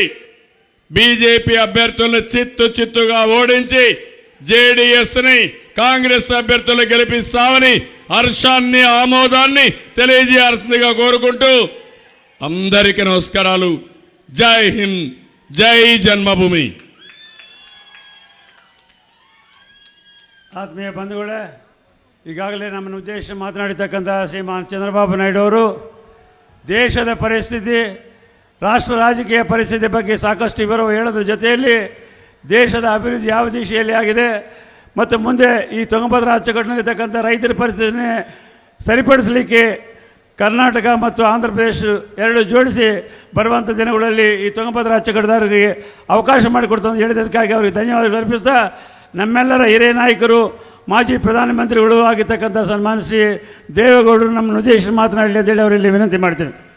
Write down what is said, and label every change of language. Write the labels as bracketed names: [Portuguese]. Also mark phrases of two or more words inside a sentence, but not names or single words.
[Telugu] బీజేపీ అభ్యర్థులను చిత్తుగా ఓడించి జేడీఎస్ని కాంగ్రెస్ అభ్యర్థులు గెలిపిస్తామని హర్షాన్ని ఆమోదాన్ని తెలియజేయాల్సిందిగా కోరుకుంటూ అందరికీ నమస్కారాలు. జై హింద్, జై జన్మభూమి. [Kannada] ಆತ್ಮೀಯ ಬಂಧುಗಳೇ, ಈಗಾಗಲೇ ನಮ್ಮನ್ನು ಉದ್ದೇಶ ಮಾತನಾಡಿರ್ತಕ್ಕಂಥ ಶ್ರೀಮಾನ್ ಚಂದ್ರಬಾಬು ನಾಯ್ಡು ಅವರು ದೇಶದ ಪರಿಸ್ಥಿತಿ, ರಾಷ್ಟ್ರ ರಾಜಕೀಯ ಪರಿಸ್ಥಿತಿ ಬಗ್ಗೆ ಸಾಕಷ್ಟು ವಿವರ ಹೇಳೋದ್ರ ಜೊತೆಯಲ್ಲಿ ದೇಶದ ಅಭಿವೃದ್ಧಿ ಯಾವ ದಿಶೆಯಲ್ಲಿ ಆಗಿದೆ ಮತ್ತು ಮುಂದೆ ಈ ತುಂಗಭದ್ರಾ ಅಚ್ಚುಕಟ್ಟಿನಲ್ಲಿರ್ತಕ್ಕಂಥ ರೈತರ ಪರಿಸ್ಥಿತಿನೇ ಸರಿಪಡಿಸಲಿಕ್ಕೆ ಕರ್ನಾಟಕ ಮತ್ತು ಆಂಧ್ರ ಪ್ರದೇಶ ಎರಡು ಜೋಡಿಸಿ ಬರುವಂಥ ದಿನಗಳಲ್ಲಿ ಈ ತುಂಗಭದ್ರಾ ಅಚ್ಚುಕಟ್ಟುದಾರರಿಗೆ ಅವಕಾಶ ಮಾಡಿಕೊಡ್ತಾ ಅಂತ ಹೇಳಿದ್ದಕ್ಕಾಗಿ ಅವರಿಗೆ ಧನ್ಯವಾದಗಳು ಅರ್ಪಿಸ್ತಾ, ನಮ್ಮೆಲ್ಲರ ಹಿರಿಯ ನಾಯಕರು ಮಾಜಿ ಪ್ರಧಾನಮಂತ್ರಿಗಳು ಆಗಿರ್ತಕ್ಕಂಥ ಸನ್ಮಾನ್ಯ ಶ್ರೀ ದೇವೇಗೌಡರು ನಮ್ಮನ್ನು ಉದ್ದೇಶಿಸಿ ಮಾತನಾಡಲಿ ಅಂತೇಳಿ ಅವರಲ್ಲಿ ವಿನಂತಿ ಮಾಡ್ತೀನಿ.